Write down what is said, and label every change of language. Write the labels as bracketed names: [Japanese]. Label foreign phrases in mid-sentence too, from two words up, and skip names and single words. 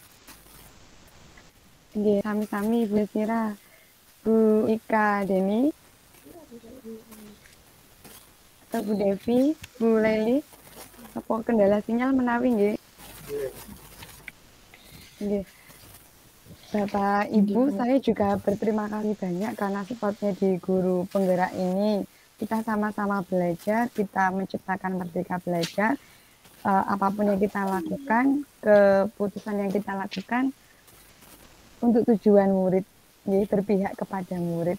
[Javanese] Nggih, sami-sami Bu Desira. Bu Ika Deni, [Indonesian] atau Bu Devi, Bu Leli, apa kendala sinyal [Javanese] menawi nggih? [Indonesian] Nggih. Bapak Ibu, saya juga berterima kasih banyak karena supportnya di guru penggerak ini. Kita sama-sama belajar, kita menciptakan Merdeka Belajar. apapun yang kita lakukan, keputusan yang kita lakukan untuk tujuan murid, jadi berpihak kepada murid.